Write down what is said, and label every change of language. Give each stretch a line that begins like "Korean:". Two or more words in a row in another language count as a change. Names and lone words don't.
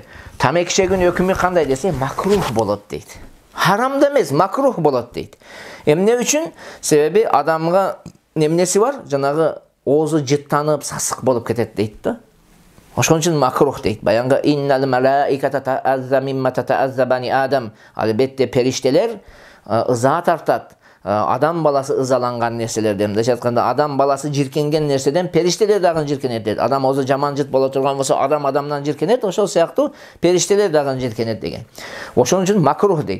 Kyrgyz: Тамеки чегүүнүн өкүмү кандай десе, макрух болот дейт. Харам да эмес, макрух болот дейт. Эмне үчүн? Себеби адамга эмнеси бар? Жанагы оозу жыттанып, сасык болуп кетет дейт да. Ошон үчүн макрух дейт. Баянга
Arabic: إن الملائكة تتأذى مما تتأذى بني آدم.
Kyrgyz: Албетте периштелер ыза тартат. Адам баласы ызаланган нерселерден. Десе айтканда адам баласы жиркенген нерседен периштелер дагы жиркенет дейт. Адам өзү жаман жыт боло турган болсо адам адамдан жиркенет, ошол сыяктуу периштелер дагы жиркенет деген. Ошон үчүн макрух дейт.